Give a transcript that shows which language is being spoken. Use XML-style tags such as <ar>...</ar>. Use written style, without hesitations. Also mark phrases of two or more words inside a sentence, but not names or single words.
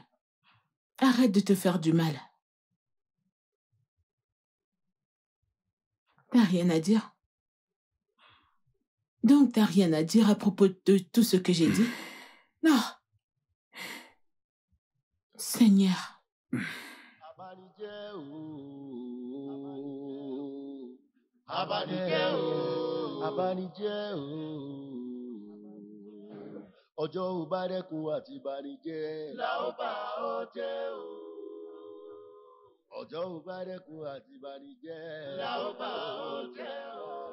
<fr>Arrête de te faire du mal. T'as rien à dire? Donc t'as rien à dire à propos de tout ce que j'ai dit? Non. Seigneur.</fr> <yo>Ọjọ́ ò bá dẹ́kun àti ìbànújẹ́ la ó bá ọ jẹ́ o. Ọjọ́ ò bá dẹ́kun àti ìbànújẹ́ la ó bá ọ jẹ́ o.</yo>